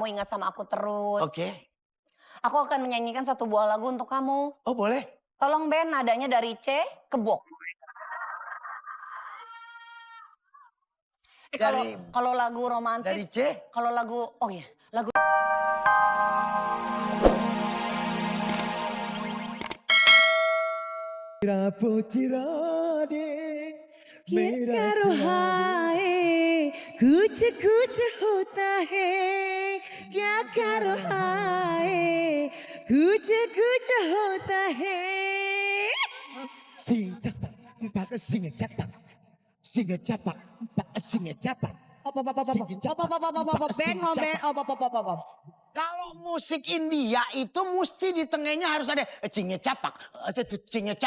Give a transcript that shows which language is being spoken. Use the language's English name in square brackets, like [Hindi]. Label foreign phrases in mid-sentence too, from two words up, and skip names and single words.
[Indonesian] kamu ingat sama aku terus. Oke. Aku akan menyanyikan satu buah lagu untuk kamu. Oh boleh. Tolong Ben, nadanya dari C ke Bo. Kalau lagu romantis. Dari C? Kalau lagu, oh iya, lagu. [Hindi] क्या करो हाय कुछ कुछ होता है क्या करो हाय कुछ कुछ होता है [Indonesian] Sing cepat, empat sing cepat. Sing cepat, empat sing cepat. Kalau musik India itu mesti di tengahnya harus ada cingnya capak. Cingnya capak.